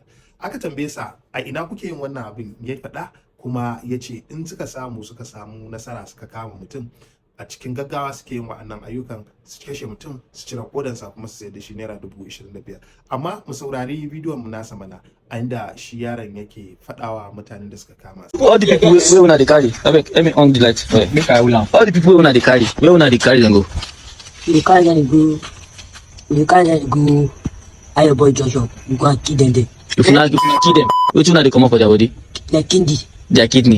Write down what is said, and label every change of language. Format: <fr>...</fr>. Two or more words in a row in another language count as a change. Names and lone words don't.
<ha>Aka tambaye sa a ina kuke yin wannan abin, ya faɗa kuma ya ce in suka samu nasara suka kama mutum a cikin gaggawa suke yin wa'annan ayyukan su kashe mutum su cire kodansa kuma su sayar da shi naira 25,000. Amma mu saurari bidiyon mu nasa mana a inda shi yaron yake faɗawa mutanen da suka kama su.</ha> <pcm>All the people wey una dey carry, abeg let me on the light. Make I hold am. All the people wey una dey carry, where una dey carry dem go? We carry them go Ayo boy Joshua. We go and kill them there. If una kill dem, wetin una dey comot for their body? Their kidney. Their kidney.</pcm>